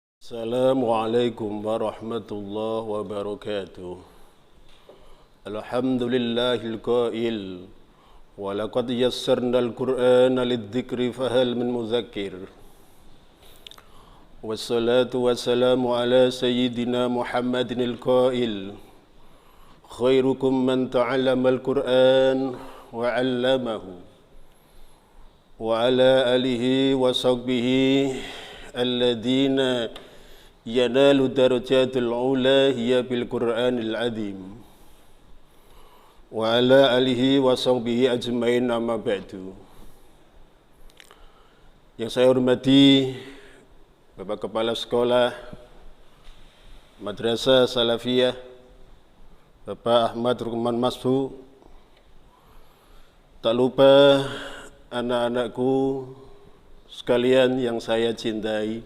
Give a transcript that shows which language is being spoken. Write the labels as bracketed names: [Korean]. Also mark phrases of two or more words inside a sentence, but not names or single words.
[Arabic] السلام عليكم ورحمة الله وبركاته. الحمد لله القائل ولقد يسرنا القرآن للذكر فهل من مدكر. والصلاة والسلام على سيدنا محمد القائل خيركم من تعلم القرآن وعلمه وعلى آله وصحبه الذين ينالوا الدرجة العلى هي بالقرآن العظيم وعلى آله وصحبه أجمعين أما بعد. [Indonesian] Yang saya hormati Bapak Kepala Sekolah Madrasah Salafiyah Bapak Ahmad Rukman Masfu, tak lupa anak-anakku sekalian yang saya cintai.